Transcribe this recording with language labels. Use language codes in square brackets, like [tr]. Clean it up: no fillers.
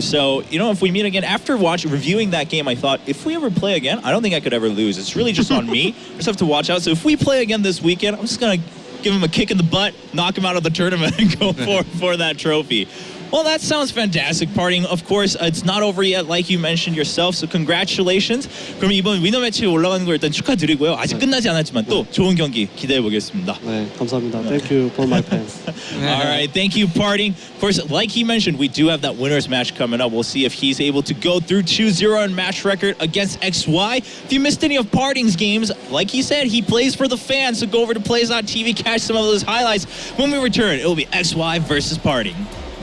[en] So, if we meet again, after reviewing that game, I thought, if we ever play again, I don't think I could ever lose. It's really just on me. I just have to watch out. So if we play again this weekend, I'm just going to give him a kick in the butt, knock him out of the tournament and go for that trophy. Well, that sounds fantastic, PartinG. Of course, it's not over yet, like you mentioned yourself. So congratulations. [ko] 그럼 이번 위너 매치에 올라가는 걸 일단 축하드리고요. 아직 끝나지 않았지만 또 좋은 경기 기대해 보겠습니다. 네, 감사합니다. [en] Thank you for my fans. All right, thank you, PartinG. Of course, like he mentioned, we do have that winners match coming up. We'll see if he's able to go through 2-0 in match record against XY. If you missed any of PartinG's games, like he said, he plays for the fans. So go over to plays.tv, catch some of those highlights. When we return, it will be XY versus PartinG.